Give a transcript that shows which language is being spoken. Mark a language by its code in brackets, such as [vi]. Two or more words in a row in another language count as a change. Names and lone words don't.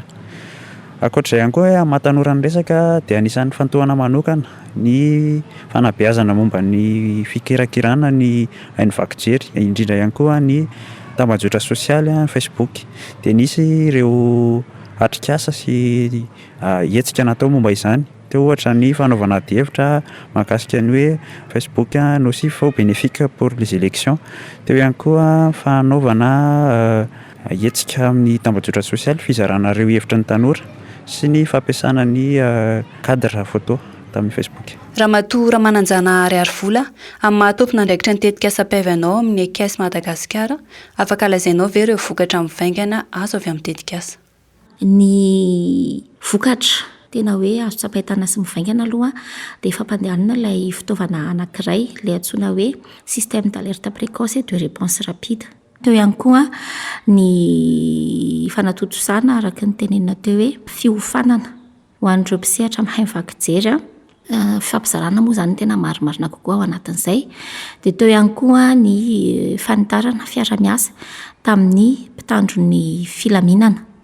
[mg] Ankoatr'izay ihany koa mahatanora ny resaka dia anisan'ny fantohana manokana ny fanabeazana momba ny fikirakirana ny haino vaky jery, indrindra ihany koa ny tambajotra sosialy Facebook dia nisy ireo atrikasa sy hetsika natao momba izany. Teo ohatra ny fanaovana adi-hevitra mahakasika ny hoe [fr] Facebook nocif ou bénéfique pour les élections. [mg] Teo ihany koa fanaovana hetsika amin'ny tambajotra sosialy fizarana ireo hevitra ny tanora sy ny fampiasana ny [fr] cadre photo [mg] tamin'ny Facebook. Ramatoa Ramananjana Ariarivola amin'ny mahatompona andraikitra ny tetikasa PEV N amin'ny ekesy Madagasikara, afaka lazainao ve ireo vokatra mivaingana azo avy amin'ny tetikasa? Ny vokatra tena hoe azo tsapaitana sy mivaingana aloha dia fampandehanana ilay fitaovana anankiray ilay antsoina hoe [fr] système d'alerte précoce et de réponse rapide. [mg] Teo ihany koa ny fanatotosana araka ny tenenina teo hoe fiofanana ho an'ireo mpisehatra amin'ny haino vaky jery Fampizarana moa zany tena marimarina kokoa ao anatin'izay. Dia teo ihany koa ny fanitarana fiara-miasa tamin'ny mpitandro ny filaminana.